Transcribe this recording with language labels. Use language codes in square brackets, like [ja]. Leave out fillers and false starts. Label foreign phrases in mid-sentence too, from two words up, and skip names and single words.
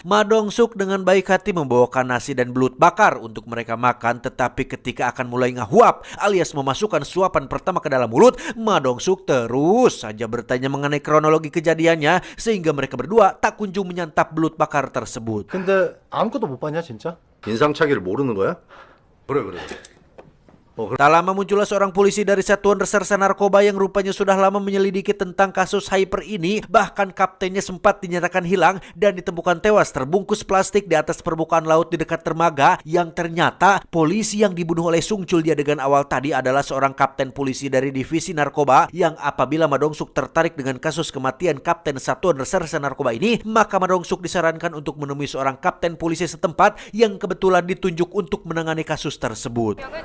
[id] Ma Dong-suk dengan baik hati membawakan nasi dan belut bakar untuk mereka makan, tetapi ketika akan mulai ngahuap alias memasukkan suapan pertama ke dalam mulut, Ma Dong-suk terus saja bertanya mengenai kronologi kejadiannya sehingga mereka berdua tak kunjung menyantap belut bakar tersebut. [ko] 근데 아무것도 못 봤냐 진짜? 인상착의를 모르는 거야? 그래. [id] Tak lama muncullah seorang polisi dari Satuan Reserse Narkoba yang rupanya sudah lama menyelidiki tentang kasus Hyper ini. Bahkan kaptennya sempat dinyatakan hilang dan ditemukan tewas terbungkus plastik di atas permukaan laut di dekat dermaga. Yang ternyata polisi yang dibunuh oleh Sung Chul di adegan awal tadi adalah seorang kapten polisi dari divisi narkoba yang apabila Ma Dong-suk tertarik dengan kasus kematian kapten Satuan Reserse Narkoba ini, maka Ma Dong-suk disarankan untuk menemui seorang kapten polisi setempat yang kebetulan ditunjuk untuk menangani kasus tersebut.